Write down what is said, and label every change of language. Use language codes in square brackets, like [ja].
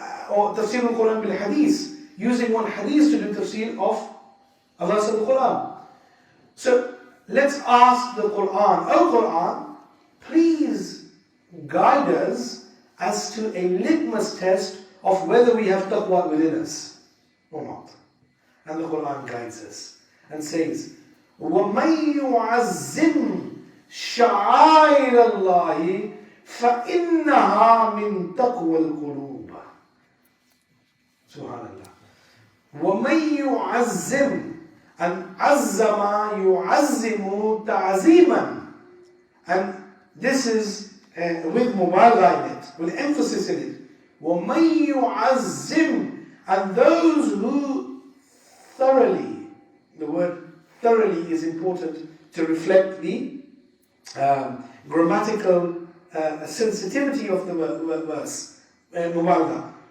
[en] Or tafsir al-Quran bil-Hadith, using one hadith to do tafsir of a verse of the Quran. So, let's ask the Quran, oh Quran, please guide us as to a litmus test of whether we have taqwa within us or not. And the Quran guides us and says, [ar] وَمَن يُعَزِّمْ شَعَائِرَ اللَّهِ فَإِنَّهَا مِن تَقْوَى الْقُلُوبِ. Subhanallah. وَمَن يُعَزِّمْ, and عَزَّمَ يُعَزِّمُ تَعْزِيمًا. [en] And this is with mubalagha in it, with emphasis in it. [ar] وَمَن يُعَزِّمْ, [en] and those who thoroughly, the word thoroughly is important to reflect the grammatical sensitivity of the verse, mubalagha.